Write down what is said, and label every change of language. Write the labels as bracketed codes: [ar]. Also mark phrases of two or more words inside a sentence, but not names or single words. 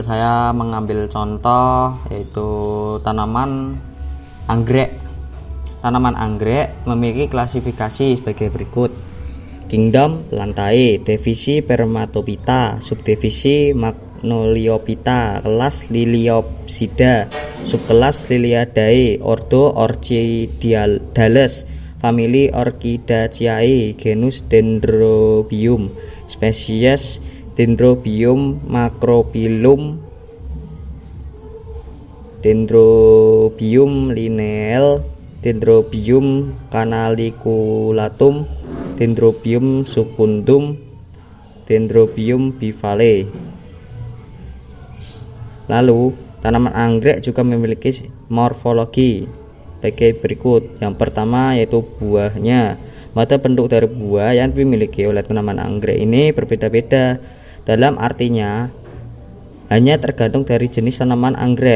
[id] Saya mengambil contoh yaitu tanaman anggrek. Tanaman anggrek memiliki klasifikasi sebagai berikut: Kingdom Plantae, divisi Spermatophyta, subdivisi Magnoliophyta, kelas Liliopsida, subkelas Liliadae, ordo Orchidales, famili Orchidaceae, genus Dendrobium, spesies Dendrobium macrophyllum, Dendrobium lineale, Dendrobium canaliculatum, Dendrobium secundum, Dendrobium bivale. Lalu, tanaman anggrek juga memiliki morfologi sebagai berikut. Yang pertama yaitu buahnya. Mata bentuk dari buah yang dimiliki oleh tanaman anggrek ini berbeda-beda. Dalam artinya, hanya tergantung dari jenis tanaman anggrek.